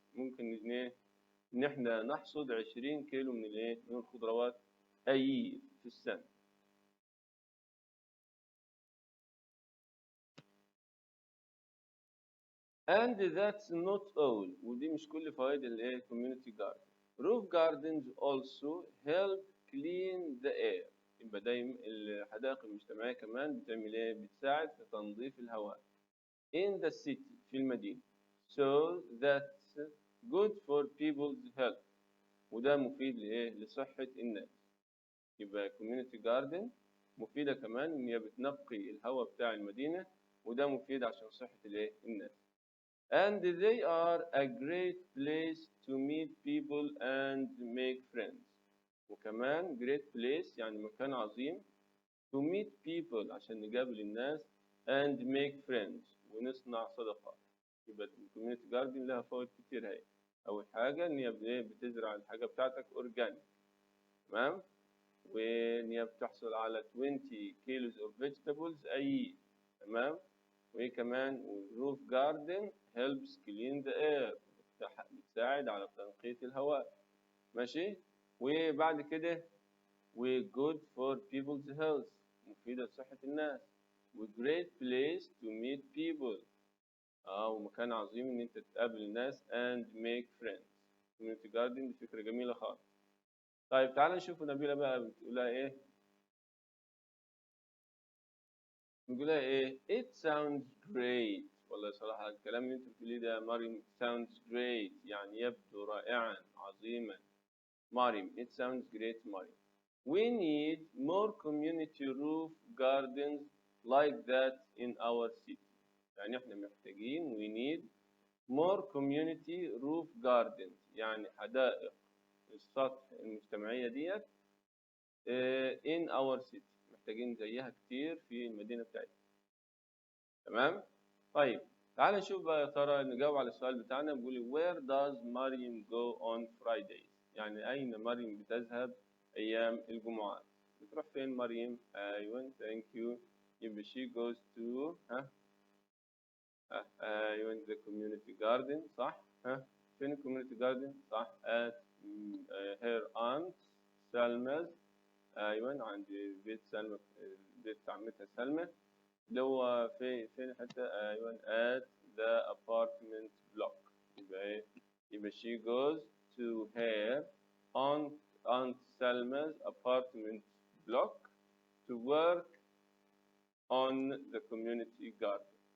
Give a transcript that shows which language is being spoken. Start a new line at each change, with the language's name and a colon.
Arabic: ممكن إن إحنا نحصد 20 كيلو من من الخضروات أي في السنة.
English: And that's not all.
Arabic: ودي مش كل فوائد community garden.
English: Roof gardens also help clean the air.
Arabic: يبقى دايما الحدائق المجتمعية كمان بتعمل بتساعد في تنظيف الهواء.
English: In the city
Arabic: في المدينة.
English: So that's good for people's health.
Arabic: وده مفيد لصحة الناس. يبقى community garden مفيدة كمان إن هي بتنقي الهواء بتاع المدينة وده مفيد عشان صحة الناس.
English: And they are a great place to meet people and make friends.
Arabic: وكمان
English: great place
Arabic: يعني مكان عظيم
English: to meet people
Arabic: عشان نقابل الناس
English: and make friends
Arabic: ونصنع صداقات. يبقى الكوميونتي جاردن لها فوائد كتير هي. أول حاجة إن هي بتزرع الحاجة بتاعتك أورجانيك تمام؟ وإن هي بتحصل على
English: 20 kilos of vegetables
Arabic: أي تمام؟ وإيه كمان الروف جاردن
English: helps clean the air
Arabic: بتساعد على تنقية الهواء ماشي. وبعد كده و
English: good for people's health
Arabic: مفيدة لصحة الناس و
English: great place to meet people
Arabic: ومكان عظيم إن أنت تقابل الناس
English: and make friends.
Arabic: community garden دي فكرة جميلة خالص. طيب تعالى نشوف نبيلة بقى بتقولها إيه. بنقولها إيه
English: it sounds great.
Arabic: والله صراحة الكلام اللي أنت بتقوليه ده مريم
English: sounds great
Arabic: يعني يبدو رائعا عظيما.
English: مريم it sounds great مريم. We need more community roof gardens like that in our city.
Arabic: يعني احنا محتاجين
English: we need more community roof gardens
Arabic: يعني حدائق السطح المجتمعية ديت
English: in our city
Arabic: محتاجين زيها كتير في المدينة بتاعتنا تمام. طيب تعال نشوف بقى يا ترى نجاوب على السؤال بتاعنا. بيقول
English: where does Mariam go on Fridays
Arabic: يعني أين مريم بتذهب أيام الجمعات. بتروح فين مريم؟ أيوة
English: thank you. يبقى she goes to أيوة the community garden صح. فين community garden صح at her aunt Salma's.
Arabic: أيوة عند بيت سلمى بيت عمتها سلمى اللي هو فين حتى أيوة
English: at the apartment block. يبقى she goes to her aunt Salma's apartment block to work on the community garden.